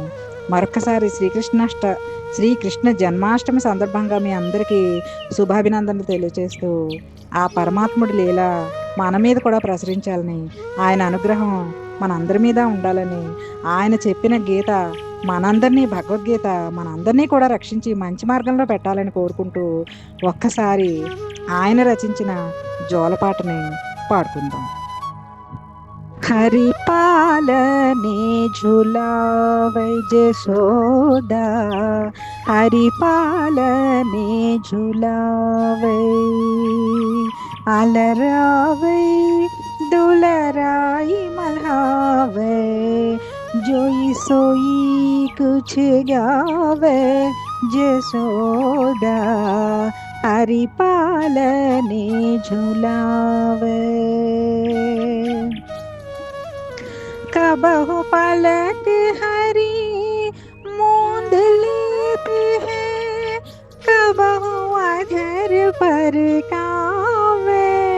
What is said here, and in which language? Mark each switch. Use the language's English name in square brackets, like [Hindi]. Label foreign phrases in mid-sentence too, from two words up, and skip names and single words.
[Telugu] మరొక్కసారి శ్రీకృష్ణ జన్మాష్టమి సందర్భంగా మీ అందరికీ శుభాభినందనలు తెలియజేస్తూ, ఆ పరమాత్ముడి లీల మన మీద కూడా ప్రసరించాలని, ఆయన అనుగ్రహం మనందరి మీద ఉండాలని, ఆయన చెప్పిన గీత మనందరినీ, భగవద్గీత మనందరినీ కూడా రక్షించి మంచి మార్గంలో పెట్టాలని కోరుకుంటూ ఒక్కసారి ఆయన రచించిన జోలపాటని పాడుకుందాం. [Braj] हरि पालने झुलावै जसोदा, हरि पालने झुलावै, अलरावै दुलराई मल्हावै, जोई सोई कुछ गावै जसोदा, हरि पालने झुलावै। कबहु पलक हरी मूंद लेते हैं, कबहु अधर पर कावे,